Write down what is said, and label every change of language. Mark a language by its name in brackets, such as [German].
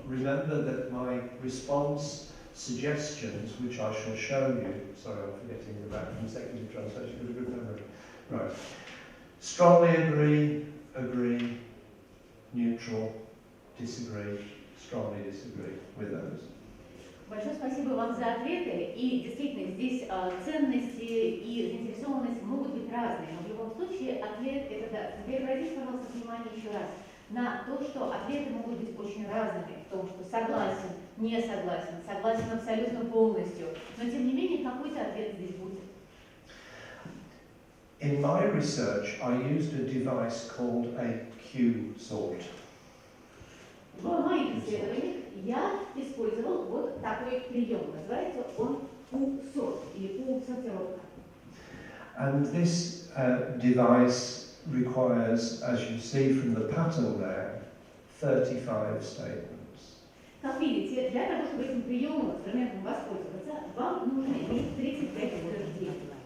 [English] Remember that my response suggestions, which I shall show you, sorry I'm forgetting the back consecutive translation, you've got a good memory. Right. Strongly agree, neutral, disagree, strongly disagree with those. [Russian] Большое спасибо вам за ответы. И действительно, здесь ценности и заинтересованность могут быть разные, но в любом случае ответ это да. Теперь обратите, пожалуйста, внимание еще раз на то, что ответы могут быть очень разными, в том, что согласен, не согласен, согласен абсолютно полностью, но тем не менее какой-то ответ здесь будет. [English] In my research, I used a device called a Q sort. [Russian] В моих исследованиях я использовал вот такой прием. Называется он U-сорт или U-сортировка. [English] And this device requires, as you see from the pattern there, 35 statements. [Russian] Как видите, для того, чтобы этим приемом, инструментом воспользоваться, вам нужно иметь 35 утверждений.